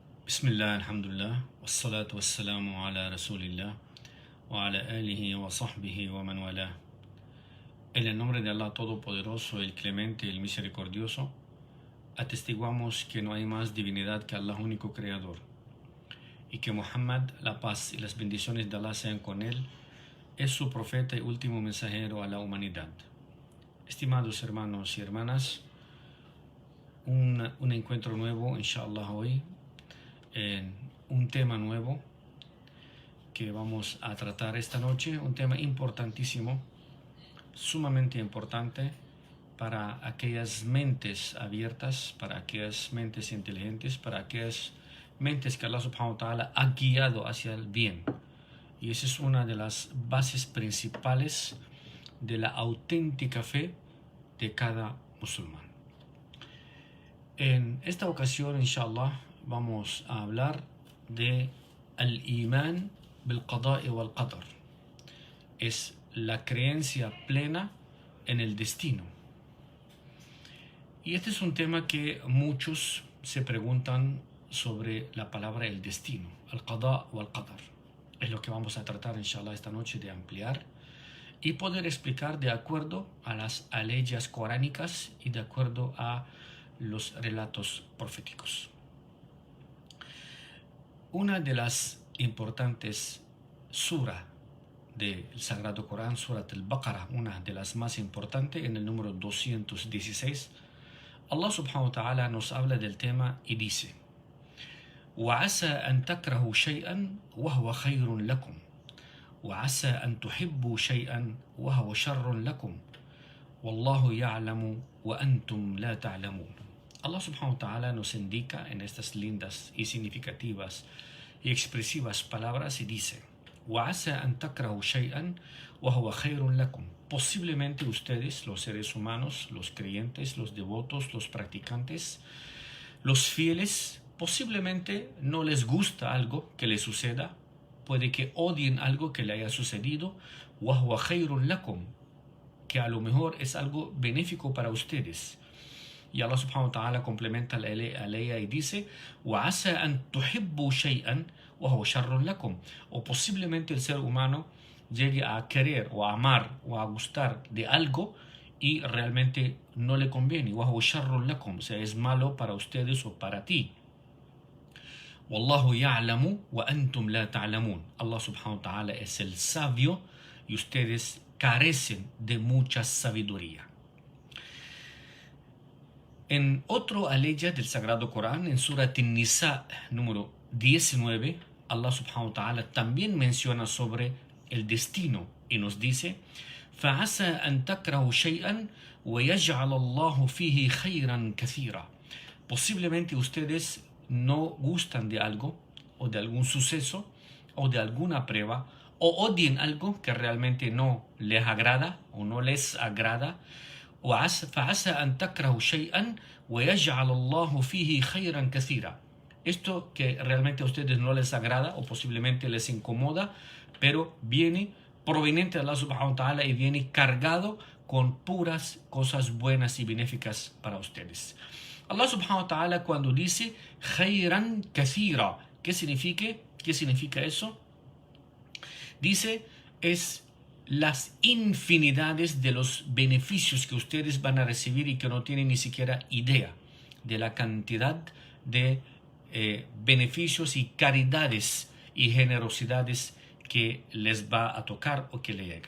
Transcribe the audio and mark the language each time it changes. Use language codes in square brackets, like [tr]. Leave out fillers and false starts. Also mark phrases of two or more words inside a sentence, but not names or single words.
[ar] بسم الله، الحمد لله، والصلاة والسلام على رسول الله، وعلى آله وصحبه ومن والاه. [es] En el nombre de Allah Todopoderoso, el Clemente, el Misericordioso, atestiguamos que no hay más divinidad que Allah, único Creador, y que Muhammad, la paz y las bendiciones de Allah sean con él, es su profeta y último mensajero a la humanidad. Estimados hermanos y hermanas, un encuentro nuevo, inshallah, hoy, en un tema nuevo que vamos a tratar esta noche, un tema importantísimo, sumamente importante para aquellas mentes abiertas, para aquellas mentes inteligentes, para aquellas mentes que [ar] الله سبحانه وتعالى [es] ha guiado hacia el bien. Y esa es una de las bases principales de la auténtica fe de cada musulmán. En esta ocasión, inshallah, vamos a hablar de [ar] الإيمان بالقضاء والقدر. [es] Es la creencia plena en el destino. Y este es un tema que muchos se preguntan sobre la palabra el destino, [ar] القضاء والقدر. [es] Es lo que vamos a tratar, inshallah, esta noche, de ampliar y poder explicar de acuerdo a las aleyas coránicas y de acuerdo a los relatos proféticos. Una de las importantes surah del Sagrado Corán, Surat al-Baqarah, una de las más importantes, en el número 216, [ar] الله سبحانه وتعالى [es] nos habla del tema y dice: [ar] وَعَسَى أَن تَكْرَهُوا شَيْئًا وَهُوَ خَيْرٌ لَكُمْ وَعَسَى أَن تُحِبُّوا شَيْئًا وَهُوَ شَرٌ لَكُمْ وَاللَّهُ يَعْلَمُ وَأَنْتُمْ لَا تَعْلَمُونَ. الله سبحانه وتعالى [es] nos indica en estas lindas y significativas y expresivas palabras y dice: [ar] وَعَسَى أَن تَكْرَهُوا شَيْئًا وَهُوَ خَيْرٌ لَكُمْ. [es] Posiblemente ustedes, los seres humanos, los creyentes, los devotos, los practicantes, los fieles, posiblemente no les gusta algo que les suceda, puede que odien algo que le haya sucedido, [ar] وَهُوَ خَيْرٌ لَكُمْ, [es] que a lo mejor es algo benéfico para ustedes. Y [ar] الله سبحانه وتعالى [es] complementa la ley y dice: [ar] وَعَسَى أَن تُحِبُّوا شَيْئًا وَهُوَ شَرٌ لَكُمْ. [es] O posiblemente el ser humano llegue a querer o a amar o a gustar de algo y realmente no le conviene. [ar] وَهُوَ شَرٌ لَكُمْ, [es] o sea, es malo para ustedes o para ti. [ar] وَاللَّهُ يَعْلَمُ وَأَنْتُمْ لَا تَعْلَمُونَ. الله سبحانه وتعالى [es] es el sabio y ustedes carecen de mucha sabiduría. En otro aleya del Sagrado Corán, en Surat An-Nisa número 19, [ar] الله سبحانه وتعالى [es] también menciona sobre el destino y nos dice: [ar] فَعَسَى أَن تَكْرَهُوا شَيْئًا وَيَجْعَلَ اللَّهُ فِيهِ خَيْرًا كَثِيرًا. [es] Posiblemente ustedes no gustan de algo o de algún suceso o de alguna prueba o odien algo que realmente no les agrada o no les agrada. [ar] فَعَسَى أَن تَكْرَهُوا شَيْئًا وَيَجْعَلَ اللَّهُ فِيهِ خَيْرًا كَثِيرًا. [es] Esto que realmente a ustedes no les agrada o posiblemente les incomoda, pero viene proveniente de [ar] الله سبحانه وتعالى [es] y viene cargado con puras cosas buenas y benéficas para ustedes. [ar] الله سبحانه وتعالى, [es] cuando dice [ar] خيرا كثيرا, [es] ¿qué significa eso? Dice, es las infinidades de los beneficios que ustedes van a recibir y que no tienen ni siquiera idea de la cantidad de beneficios y caridades y generosidades que les va a tocar o que le llega.